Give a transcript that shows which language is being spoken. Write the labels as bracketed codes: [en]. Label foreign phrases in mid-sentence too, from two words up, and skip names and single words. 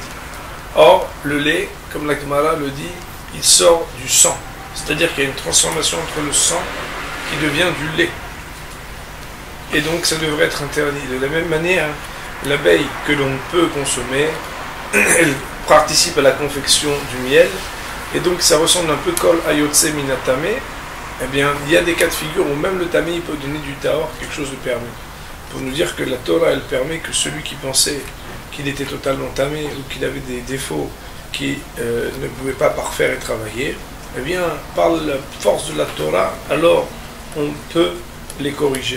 [fr] Or, le lait, comme la Gemara le dit, il sort du sang. C'est-à-dire qu'il y a une transformation entre le sang qui devient du lait. Et donc, ça devrait être interdit. De la même manière, l'abeille que l'on peut consommer, elle participe à la confection du miel, et donc ça ressemble un peu [he] כל היוצא מן הטמא. [fr] Eh bien, il y a des cas de figure où même le tamé il peut donner du tahor, quelque chose de permis. Pour nous dire que la Torah, elle permet que celui qui pensait qu'il était totalement tamé ou qu'il avait des défauts qui ne pouvaient pas parfaire et travailler, eh bien, par la force de la Torah, alors on peut les corriger.